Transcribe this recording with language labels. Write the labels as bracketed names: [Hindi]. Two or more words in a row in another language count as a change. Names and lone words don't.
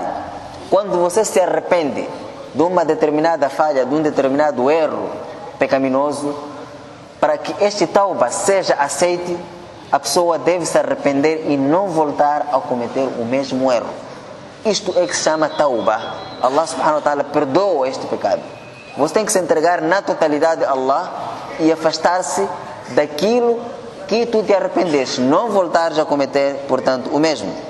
[Portuguese] Quando você se arrepende de uma determinada falha, de um determinado erro pecaminoso, para que este tauba seja aceite, a pessoa deve se arrepender e não voltar a cometer o mesmo erro. Isto é que se chama tauba. [Arabic] الله سبحانه وتعالى [Portuguese] perdoa este pecado. Você tem que se entregar na totalidade a Allah e afastar-se daquilo que tu te arrependeste, não voltares a cometer, portanto, o mesmo.